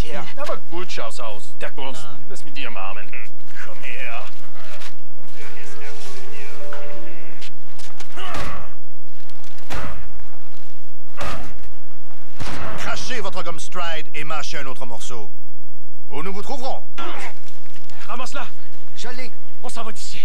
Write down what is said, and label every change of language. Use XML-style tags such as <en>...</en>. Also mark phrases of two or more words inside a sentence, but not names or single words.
<de>Aber gut schaut's aus. Der Kunst. Lass mich dir umarmen. Komm her.</de> <fr>Crachez votre gomme Stride et mâchez un autre morceau. Où nous vous trouverons. Ramasse-la. Je l'ai. On s'en va d'ici.</fr>